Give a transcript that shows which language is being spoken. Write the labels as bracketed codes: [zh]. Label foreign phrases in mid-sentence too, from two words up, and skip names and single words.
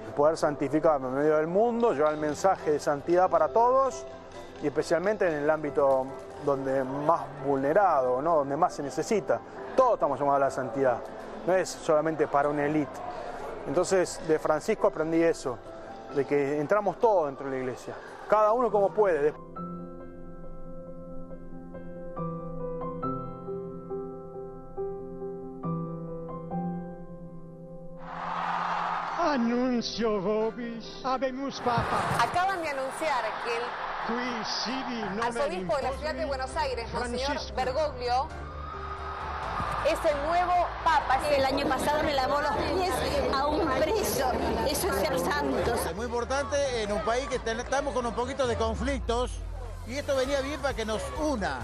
[es] Poder santificarme en medio del mundo, llevar el mensaje de santidad para todos, y especialmente en el ámbito donde más vulnerado, ¿no? Donde más se necesita. Todos estamos llamados a la santidad, no es solamente para una élite. Entonces de Francisco aprendí eso, de que entramos todos dentro de la iglesia, cada uno como puede. [la] Annuncio vobis, habemus papa. [es] Acaban de anunciar que el arzobispo de la ciudad de Buenos Aires, Monseñor Bergoglio, es el nuevo papa. El año pasado me lavó los pies a un preso. Eso es ser santos. Es muy importante en un país que estamos con un poquito de conflictos y esto venía bien para que nos una.